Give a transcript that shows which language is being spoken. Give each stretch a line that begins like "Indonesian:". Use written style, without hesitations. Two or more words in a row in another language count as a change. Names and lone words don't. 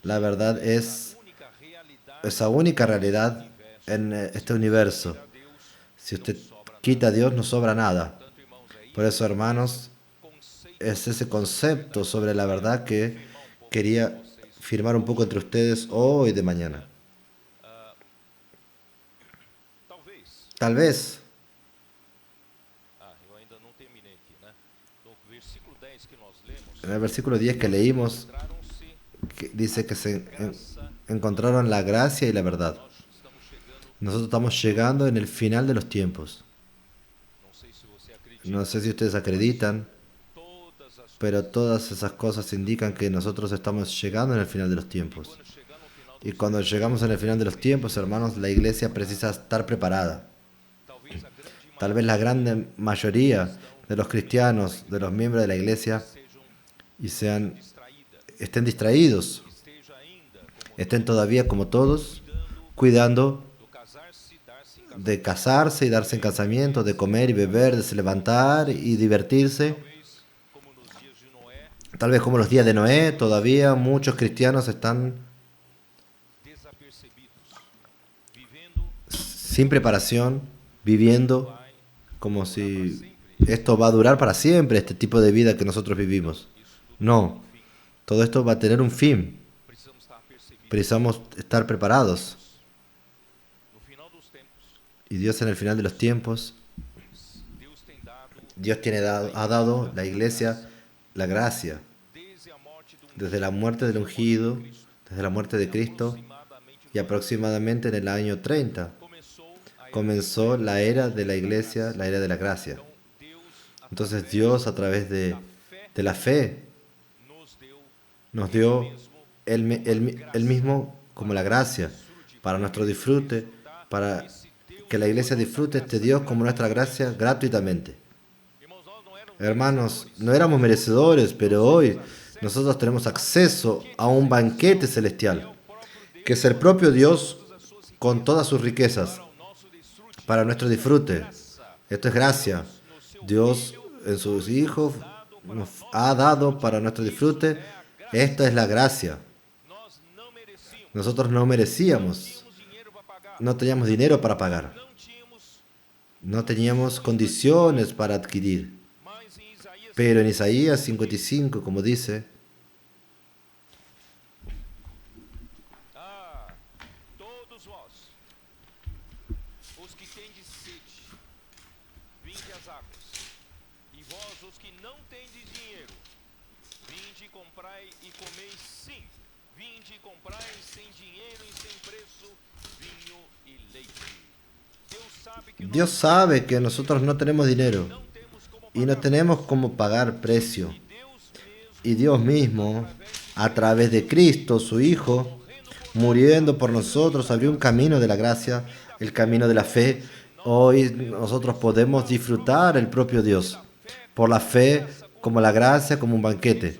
Spanish: La verdad es
Portuguese: única realidade
Spanish: esa única realidad en este universo.
Portuguese: a Deus.
Spanish: Si usted quita a Dios, no sobra nada.
Portuguese: Portanto, irmãos, é
Spanish: Por eso, hermanos,
Portuguese: conceito
Spanish: es ese concepto sobre la verdad que quería firmar un poco entre ustedes hoy de mañana.
Portuguese: talvez.
Spanish: Tal vez,
Portuguese: Eu ainda não terminei aqui, né? No versículo 10 que nós lemos,
Spanish: en el versículo 10 que leímos,
Portuguese: encontraram-se
Spanish: que dice que se
Portuguese: graça.
Spanish: encontraron la gracia y la verdad.
Portuguese: Nós estamos chegando
Spanish: Nosotros estamos llegando en el final de los tiempos.
Portuguese: Não sei se você acredita,
Spanish: No sé si ustedes acreditan,
Portuguese: todas as
Spanish: pero todas esas cosas indican que nosotros estamos llegando en el final de los tiempos.
Portuguese: quando chegar no final
Spanish: Y
Portuguese: dos
Spanish: cuando llegamos en el final de los tiempos, hermanos, la iglesia precisa estar preparada.
Portuguese: talvez a grande
Spanish: Tal vez la gran mayoría de los cristianos, de los miembros de la iglesia,
Portuguese: sejam
Spanish: y sean,
Portuguese: distraída,
Spanish: estén distraídos,
Portuguese: esteja ainda como
Spanish: estén todavía como todos,
Portuguese: cuidando
Spanish: cuidando
Portuguese: do casar-se, dar-se em casamento,
Spanish: de casarse y darse en casamiento, de comer y beber, de se levantar y divertirse.
Portuguese: talvez como nos dias de Noé,
Spanish: Tal vez como los días de Noé, todavía muchos cristianos están
Portuguese: desapercebidos, vivendo
Spanish: sin preparación, viviendo
Portuguese: vai como para
Spanish: si
Portuguese: sempre.
Spanish: esto va a durar para siempre, este tipo de vida que nosotros vivimos.
Portuguese: Isso tudo
Spanish: No,
Portuguese: tem um fim.
Spanish: todo esto va a tener un fin.
Portuguese: Precisamos estar percebidos.
Spanish: Precisamos estar preparados.
Portuguese: No final dos tempos,
Spanish: Y Dios en el final de los tiempos,
Portuguese: Deus tem dado
Spanish: Dios ha dado la iglesia la gracia.
Portuguese: desde a morte do
Spanish: Desde la muerte del ungido, desde la muerte de Cristo,
Portuguese: aproximadamente
Spanish: y aproximadamente en el año 30
Portuguese: começou a era.
Spanish: comenzó la era de la iglesia, la era de la gracia.
Portuguese: Então, Deus,
Spanish: Entonces Dios a través
Portuguese: da fé,
Spanish: de la fe
Portuguese: nos deu
Spanish: nos dio
Portuguese: mesmo
Spanish: el mismo como la gracia para nuestro disfrute, para que la iglesia disfrute este Dios como nuestra gracia gratuitamente.
Portuguese: irmãos, nós não éramos
Spanish: Hermanos, no éramos merecedores, pero hoy nosotros tenemos acceso a un banquete celestial, que es el propio Dios con todas sus riquezas
Portuguese: para o nosso desfrute.
Spanish: para nuestro disfrute. Esto es gracia. Dios en sus hijos nos ha dado para nuestro disfrute. Esta es la gracia.
Portuguese: Nós não merecíamos,
Spanish: Nosotros no merecíamos,
Portuguese: tínhamos dinheiro para pagar,
Spanish: no teníamos dinero para pagar,
Portuguese: não tínhamos,
Spanish: no teníamos condiciones para adquirir.
Portuguese: mas em Isaías
Spanish: Pero en Isaías 55, como dice,
Portuguese: todos vós, os que tendes sede, vinde às águas, e vós, os que não tendes dinheiro, vinde e comprai e comeis sim, vinde e comprai sem dinheiro e sem preço, vinho e leite.
Spanish: Dios sabe que nosotros no tenemos dinero
Portuguese: não temos como
Spanish: y no tenemos cómo pagar precio.
Portuguese: Deus mesmo,
Spanish: Y Dios mismo, a través de Cristo, su Hijo, muriendo por nosotros, abrió un camino de la gracia, el camino de la fe. Hoy nosotros podemos disfrutar el propio Dios, por la fe, como la gracia, como un banquete.